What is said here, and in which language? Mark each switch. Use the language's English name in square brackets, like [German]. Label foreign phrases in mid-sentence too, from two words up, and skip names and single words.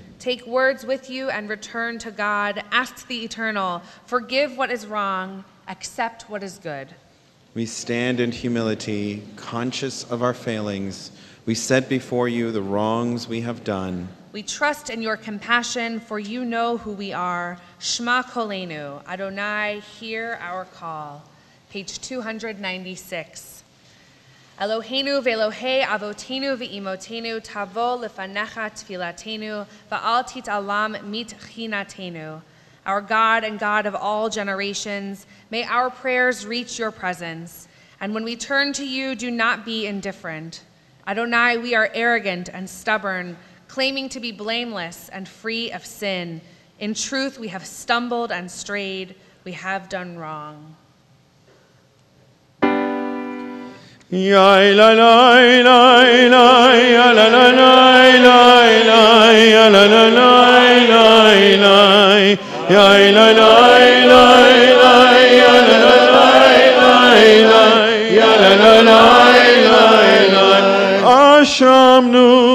[English] Take words with you and return to God. Ask the Eternal, forgive what is wrong, accept what is good. We stand in humility, conscious of our failings. We set before you the wrongs we have done. We trust in your compassion, for you know who we are. [Hebrew] שמע קולנו, אדני, [English] hear our call. [Hebrew] Page 296. אלהינו ואלהי אבותינו ואמותינו תבוא לפניך תפלתנו ואל תתעלם מתחנתנו. [English] Our God and God of all generations, may our prayers reach your presence. And when we turn to you, do not be indifferent. Adonai, we are arrogant and stubborn, claiming to be blameless and free of sin. In truth, we have stumbled and strayed. We have done wrong. Ya la la la la ya la la la la la ya la la la la la ya la la la la ya la la la ya la la la la Ashamnu